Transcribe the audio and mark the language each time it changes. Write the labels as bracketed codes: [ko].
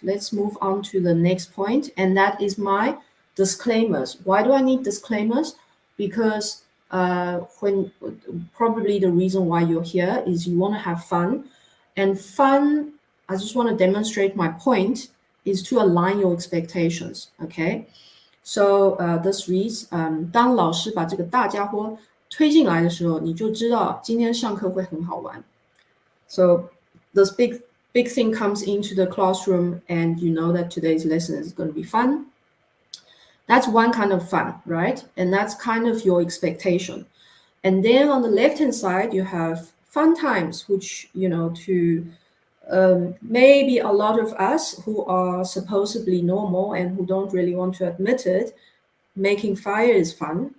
[en] Let's move on to the next point, and that is my disclaimers. Why do I need disclaimers? Because when probably the reason why you're here is you want to have fun, and fun, I just want to demonstrate my point, is to align your expectations. Okay, so this reads, [zh] 当老师把这个大家伙推进来的时候，你就知道今天上课会很好玩。 [en] So this big thing comes into the classroom, and you know that today's lesson is going to be fun. That's one kind of fun, right? And that's kind of your expectation. And then on the left-hand side, you have fun times, which, to maybe a lot of us who are supposedly normal and who don't really want to admit it, making fire is fun.